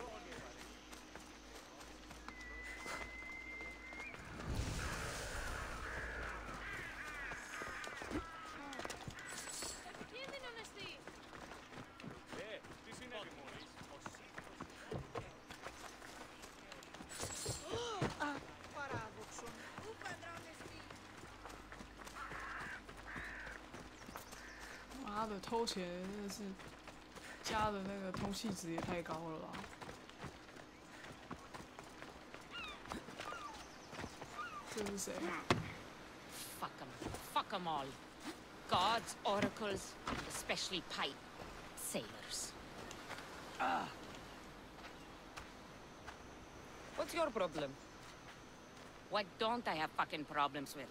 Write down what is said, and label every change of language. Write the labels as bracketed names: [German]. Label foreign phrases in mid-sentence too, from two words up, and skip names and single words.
[Greek] Τι συνέβη μόλις. [Chinese] 妈的，偷钱真的是加的那个通气值也太高了吧！这是谁？ [English] Fuck them. Fuck them all. Gods, oracles, and especially pipe sailors. What's your problem? What don't I have fucking problems with?